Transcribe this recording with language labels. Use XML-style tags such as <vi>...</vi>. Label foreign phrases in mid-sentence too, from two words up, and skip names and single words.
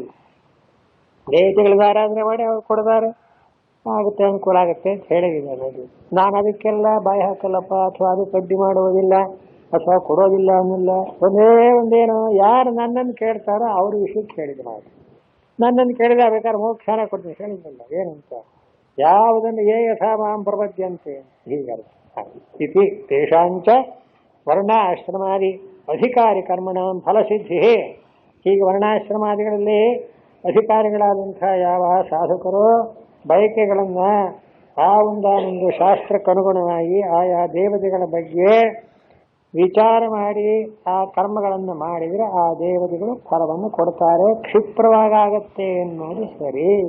<kn>ದೇವತೆಗಳಿಗೆ ಆರಾಧನೆ ಮಾಡಿ ಅವ್ರು ಕೊಡ್ತಾರೆ, ಆಗುತ್ತೆ, ಅನುಕೂಲ ಆಗುತ್ತೆ ಅಂತ ಹೇಳಿದ್ದಾರೆ. ನಾನು ಅದಕ್ಕೆಲ್ಲ ಬಾಯಿ ಹಾಕಲ್ಲಪ್ಪ, ಅಥವಾ ಅದು ಕಡ್ಡಿ ಮಾಡುವುದಿಲ್ಲ, ಅಥವಾ ಕೊಡೋದಿಲ್ಲ ಅನ್ನಿಲ್ಲ. ಒಂದೇನು, ಯಾರು ನನ್ನನ್ನು ಕೇಳ್ತಾರೋ ಅವ್ರ ವಿಷಯಕ್ಕೆ ಹೇಳಿದ ಮಾತು. ನನ್ನನ್ನು ಕೇಳಿದ ಬೇಕಾದ್ರೆ ಮೋಕ್ಷಾನ ಕೊಡ್ತೀನಿ ಹೇಳಿದ್ರಲ್ಲ, ಏನಂತ ಯಾವುದನ್ನು</kn> <sa>ಯೇ ಯಥಾ ಮಾಂ ಪ್ರಪದ್ಯಂತೆ</sa> <kn>ಹೀಗಲ್ಲ.</kn> <sa>ಇತಿ ತೇಷಾಂಚ ವರ್ಣಾಶ್ರಮಾದಿ ಅಧಿಕಾರಿ ಕರ್ಮಣಾಂ ಫಲಸಿದ್ಧಿ.</sa> <kn>ಹೀಗೆ ವರ್ಣಾಶ್ರಮಾದಿಗಳಲ್ಲಿ ಅಧಿಕಾರಿಗಳಾದಂಥ ಯಾವ ಸಾಧಕರು ಬಯಕೆಗಳನ್ನು ಆ ಒಂದೊಂದು ಶಾಸ್ತ್ರಕ್ಕನುಗುಣವಾಗಿ ಆಯಾ ದೇವತೆಗಳ ಬಗ್ಗೆ ವಿಚಾರ ಮಾಡಿ ಆ ಕರ್ಮಗಳನ್ನು ಮಾಡಿದರೆ ಆ ದೇವತೆಗಳು ಫಲವನ್ನು ಕೊಡ್ತಾರೆ, ಕ್ಷಿಪ್ರವಾಗತ್ತೆ ಎನ್ನುವುದು ಸರಿ.</kn>